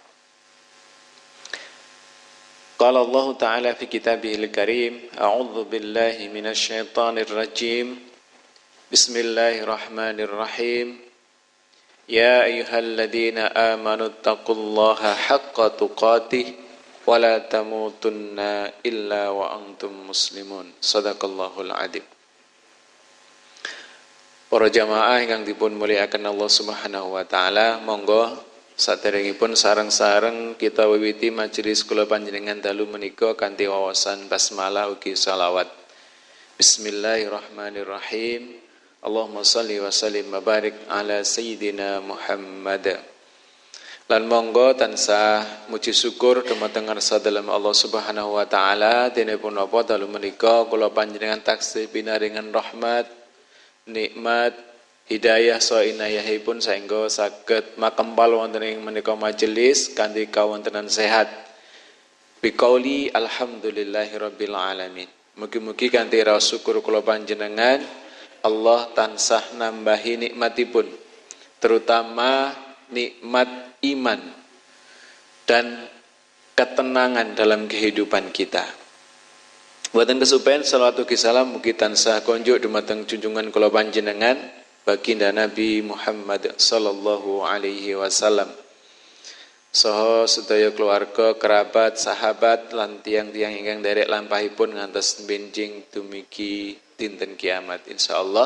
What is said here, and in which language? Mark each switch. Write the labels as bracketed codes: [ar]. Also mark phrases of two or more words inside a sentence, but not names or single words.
[ar] قال الله تعالى في كتابه الكريم أعوذ بالله من الشيطان الرجيم. بسم الله الرحمن الرحيم يا أيها الذين آمنوا اتقوا الله حق تقاته ولا تموتن إلا وأنتم مسلمون. صدق الله العظيم. [jv] Para jamaah ingkang dipun mulyakaken [ar] الله سبحانه وتعالى, [jv] monggo saderengipun sareng-sareng kita wiwiti majelis kula panjenengan dalu menika kanthi wawasan basmalah ugi shalawat. [ar] بسم الله الرحمن الرحيم اللهم صل وسلم وبارك على سيدنا محمد. [jv] Lan monggo tansah muji syukur dumateng ngarsa dalem [ar] الله سبحانه وتعالى [jv] dene punapa dalu menika kula panjenengan taksih pinaringan rahmat, nikmat, hidayah saha inayahipun saengga saged makempal wonten ing menika majelis kanthi kawontenan sehat. [ar] بقول الحمد لله رب العالمين. [jv] Mugi-mugi kanthi raos syukur kula panjenengan Allah tansah nambahi nikmatipun, [id] terutama nikmat iman dan ketenangan dalam kehidupan kita. [jv] Boten kesupen selawat ugi salam mugi tansah konjuk dumateng junjungan kula panjenengan baginda Nabi Muhammad [ar] صلى الله عليه وسلم. [jv] Saha sedaya keluarga, kerabat, sahabat lan tiyang-tiyang ingkang derek lampahipun ngantos benjing dumugi dinten kiamat insyaallah.